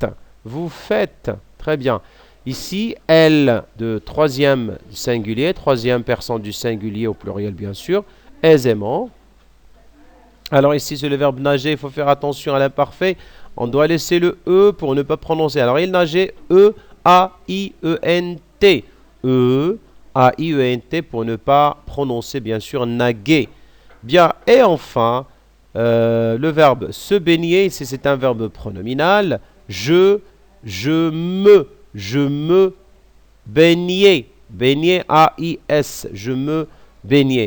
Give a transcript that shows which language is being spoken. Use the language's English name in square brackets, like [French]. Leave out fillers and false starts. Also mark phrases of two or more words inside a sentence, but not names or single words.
[French] Vous faites. Très bien. Ici, elle, de troisième singulier, troisième personne du singulier au pluriel, bien sûr, aisément. Alors ici, c'est le verbe nager, il faut faire attention à l'imparfait. On doit laisser le E pour ne pas prononcer. Alors il nageait, E-A-I-E-N-T. E-A-I-E-N-T pour ne pas prononcer, bien sûr, naguer. Bien, et enfin, le verbe se baigner, ici c'est un verbe pronominal. Je me baignais. Baigner, A-I-S, je me baignais.